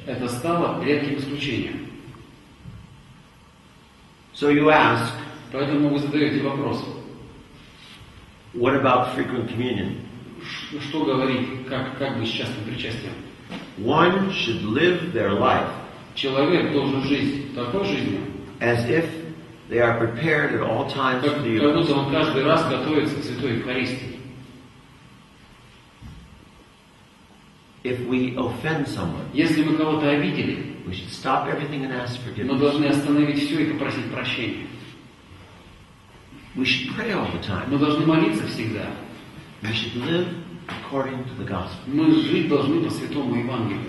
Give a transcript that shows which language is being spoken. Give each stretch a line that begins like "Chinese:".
Russian: это стало редким исключением.
English: So you ask,
Russian: Поэтому вы задаете вопрос,
English: what about frequent communion?
Russian: что говорить, как быть с частным причастием?
English: One should live their life
Russian: Человек должен жить такой жизнью,
English: as if they are prepared at all times
Russian: как
English: for the
Russian: будто
English: Eucharist.
Russian: он каждый раз готовится к святой Евхаристии.
English: If we offend someone,
Russian: Если мы кого-то обидели,
English: we should stop everything and ask
Russian: мы
English: forgiveness.
Russian: должны остановить все и попросить прощения.
English: We should pray all the time.
Russian: Мы должны молиться всегда.
English: We should live according to the gospel.
Russian: Мы жить должны по святому Евангелию.